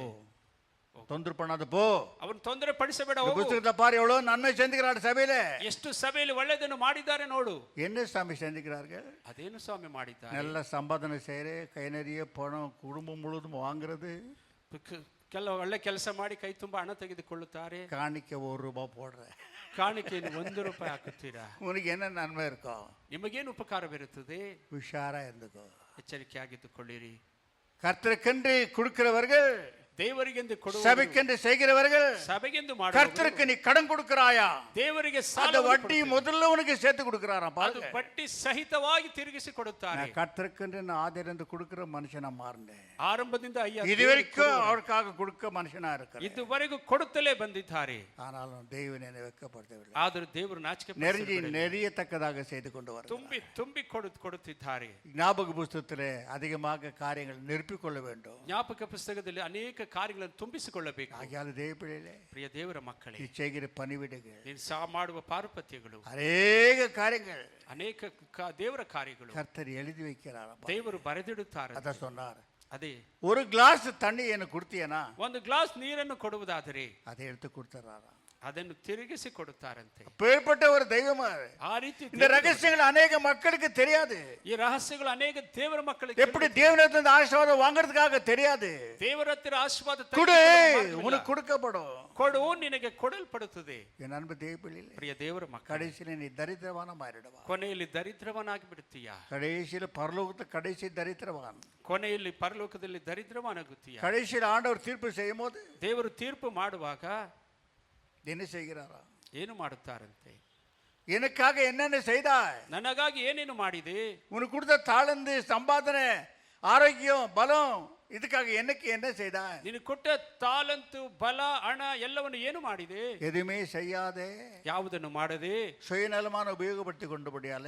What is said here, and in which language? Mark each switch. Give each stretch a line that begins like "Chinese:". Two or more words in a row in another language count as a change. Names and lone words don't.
Tamil: தொந்தரவு பண்ணாத போ,
Kannada: ಅವನು ತೊಂದರೆ ಪಡಿಸಬೇಡ,
Tamil: இந்த
Kannada: ಹೋಗು.
Tamil: புஸ்தகத்தை பாரு, எவ்வளவு நன்மை செஞ்சுக்கிறார் சபையில.
Kannada: ಎಷ್ಟು ಸಭೆಯಲ್ಲಿ ಒಳ್ಳೆಯದನ್ನು ಮಾಡಿದ್ದಾರೆ ನೋಡು.
Tamil: என்ன சாமி செஞ்சுக்கிறார்கள்?
Kannada: ಅದೇನು ಸ್ವಾಮಿ ಮಾಡಿದ್ದಾರೆ?
Tamil: நல்ல சம்பாதனை செய்யற, கை நிறைய பணம் குடும்பம் முழுவதும் வாங்குறது,
Kannada: ಕೆಲವು ಒಳ್ಳೆ ಕೆಲಸ ಮಾಡಿ ಕೈ ತುಂಬ ಹಣ ತೆಗೆದುಕೊಳ್ಳುತ್ತಾರೆ.
Tamil: காணிக்க ₹1 போடுற,
Kannada: ಕಾಣಿಕೆಯನ್ನು ₹1 ಹಾಕುತ್ತೀರಾ?
Tamil: உனக்கு என்ன நன்மை இருக்கும்?
Kannada: ನಿಮಗೇನು ಉಪಕಾರವಿರುತ್ತದೆ?
Tamil: உஷாரா இருந்துக்கோ,
Kannada: ಎಚ್ಚರಿಕೆಯಾಗಿದ್ದುಕೊಳ್ಳಿರಿ.
Tamil: கர்த்தருக்கென்று கொடுக்கிறவர்கள்,
Kannada: ದೇವರಿಗೆಂದು ಕೊಡುವ,
Tamil: சபைக்கென்று செய்கிறவர்கள்,
Kannada: ಸಭೆಗೆಂದು ಮಾಡುವ,
Tamil: கர்த்தருக்கு நீ கடன் கொடுக்கிறாயா,
Kannada: ದೇವರಿಗೆ
Tamil: அந்த
Kannada: ಸಾಲ
Tamil: வட்டி முதல்ல உனக்கு சேர்த்து கொடுக்கிறாராம்.
Kannada: ಅದು
Tamil: பாருங்க,
Kannada: ಬಡ್ಡಿ ಸಹಿತವಾಗಿ ತಿರುಗಿಸಿ ಕೊಡುತ್ತಾರೆ.
Tamil: நான் கர்த்தருக்கென்று நான் ஆதிலிருந்து கொடுக்கிற மனுஷனா மாறினேன்.
Kannada: ಆರಂಭದಿಂದ
Tamil: இதுவரைக்கும் அவருக்காக கொடுக்க மனுஷனா இருக்கிறேன்,
Kannada: ಇದುವರೆಗೂ ಕೊಡುತ್ತಲೇ ಬಂದಿದ್ದಾರೆ.
Tamil: ஆனாலும் தேவன் என்னை வெட்கப்படுத்தவில்லை,
Kannada: ಆದರೂ ದೇವರು ನಾಚಿಕೆ
Tamil: நெறியத்தக்கதாக செய்து கொண்டு வர
Kannada: ತುಂಬಿ ತುಂಬಿ ಕೊಡುತ್ತಿದ್ದಾರೆ.
Tamil: ஞாபக புஸ்தகத்திலே அதிகமாக காரியங்கள் நிரப்பிக் கொள்ள வேண்டும்.
Kannada: ಜ್ಞಾಪಕ ಪುಸ್ತಕದಲ್ಲಿ ಅನೇಕ ಕಾರ್ಯಗಳನ್ನು ತುಂಬಿಸಿಕೊಳ್ಳಬೇಕು.
Tamil: ஆகியால் தேவப்பிள்ளைகளே,
Kannada: ಪ್ರಿಯ ದೇವರ ಮಕ್ಕಳೇ,
Tamil: நீ செய்கிற பணிவிடைகள்,
Kannada: ನೀನು ಮಾಡುವ ಪಾರುಪತ್ಯಗಳು,
Tamil: அநேக காரியங்கள்
Kannada: ಅನೇಕ ದೇವರ ಕಾರ್ಯಗಳು
Tamil: கர்த்தர் எழுதி வைக்கிறாராம்.
Kannada: ದೇವರು ಬರೆದಿಡುತ್ತಾರೆ.
Tamil: அத சொன்னார்,
Kannada: ಅದೇ
Tamil: ஒரு கிளாஸ் தண்ணி எனக்கு கொடுத்தியனா,
Kannada: ಒಂದು ಗ್ಲಾಸ್ ನೀರನ್ನು ಕೊಡುವುದಾದರೆ
Tamil: அதை எடுத்து கொடுத்துறாராம்.
Kannada: ಅದನ್ನು ತಿರುಗಿಸಿ ಕೊಡುತ್ತಾರಂತೆ.
Tamil: பேர்பட்ட ஒரு தெய்வமா.
Kannada: ಆ ರೀತಿ
Tamil: இந்த ரகசியங்கள் அநேக மக்களுக்கு தெரியாது.
Kannada: ಈ ರಹಸ್ಯಗಳು ಅನೇಕ ದೇವರ ಮಕ್ಕಳಿಗೆ
Tamil: எப்படி தேவனிடத்திலிருந்து ஆசீர்வாதம் வாங்குறதுக்காக தெரியாது.
Kannada: ದೇವರ ಹತ್ತಿರ ಆಶೀರ್ವಾದ
Tamil: கொடு, உனக்கு கொடுக்கப்படும்.
Kannada: ಕೊಡು, ನಿನಗೆ ಕೊಡಲ್ಪಡುತ್ತದೆ.
Tamil: என் அன்பு தேவப்பிள்ளைகளே,
Kannada: ಪ್ರಿಯ ದೇವರ ಮಕ್ಕಳೇ,
Tamil: கடைசியில நீ தரித்திரவான மாறிடுவா.
Kannada: ಕೊನೆಯಲ್ಲಿ ದರಿದ್ರವನಾಗಿ ಬಿಡುತ್ತೀಯಾ?
Tamil: கடைசியில பரலோகத்து கடைசி தரித்திரவான்,
Kannada: ಕೊನೆಯಲ್ಲಿ ಪರಲೋಕದಲ್ಲಿ ದರಿದ್ರವನಾಗುತ್ತೀಯಾ?
Tamil: கடைசியில் ஆண்டவர் தீர்ப்பு செய்யும் போது
Kannada: ದೇವರು ತೀರ್ಪು ಮಾಡುವಾಗ
Tamil: என்ன செய்கிறாரா?
Kannada: ಏನು ಮಾಡುತ್ತಾರಂತೆ?
Tamil: எனக்காக என்னென்ன செய்தாய்,
Kannada: ನನಗಾಗಿ ಏನೇನು ಮಾಡಿದೆ,
Tamil: உனக்கு கொடுத்த தாளந்து, சம்பாதனை, ஆரோக்கியம், பலம், இதுக்காக எனக்கு என்ன செய்தாய்?
Kannada: ನೀನು ಕೊಟ್ಟ ತಾಲಂತು, ಬಲ, ಹಣ ಎಲ್ಲವನ್ನು ಏನು ಮಾಡಿದೆ?
Tamil: எதுவுமே செய்யாதே,
Kannada: ಯಾವುದನ್ನು ಮಾಡದೆ
Tamil: சுயநலமான உபயோகப்படுத்தி கொண்டபடியாலே